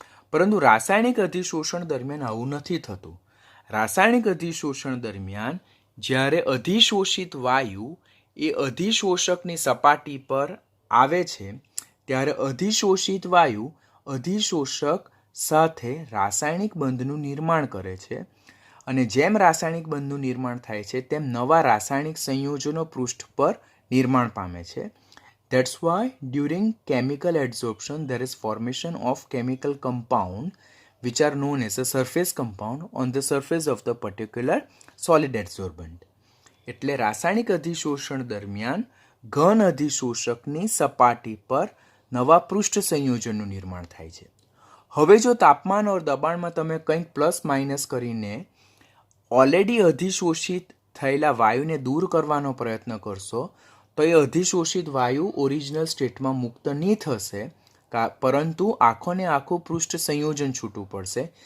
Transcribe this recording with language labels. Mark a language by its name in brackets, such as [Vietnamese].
[Gujarati] પરંતુ રાસાયણિક અધિશોષણ દરમિયાન આવું નથી થતું. રાસાયણિક અધિશોષણ દરમિયાન જ્યારે અધિશોષિત વાયુ એ અધિશોષકની સપાટી પર આવે છે, ત્યારે અધિશોષિત વાયુ અધિશોષક સાથે રાસાયણિક બંધનું નિર્માણ કરે છે, અને જેમ રાસાયણિક બંધનું નિર્માણ થાય છે, તેમ નવા રાસાયણિક સંયોજનો પૃષ્ઠ પર નિર્માણ પામે છે. [English] That's why during chemical adsorption there is formation of chemical compound which are known as a surface compound on the surface of the particular solid adsorbent. [Gujarati] એટલે રાસાયણિક અધિશોષણ દરમિયાન ઘન અધિશોષકની સપાટી પર નવા પૃષ્ઠ સંયોજનનું નિર્માણ થાય છે. હવે જો તાપમાન ઓર દબાણમાં તમે કંઈક પ્લસ માઇનસ કરીને ઓલરેડી અધિશોષિત થયેલા વાયુને દૂર કરવાનો પ્રયત્ન કરશો, તો એ અધિશોષિત વાયુ ઓરિજિનલ સ્ટેટમાં મુક્ત નહીં થશે, પરંતુ આખોને આખું પૃષ્ઠ સંયોજન છૂટવું પડશે.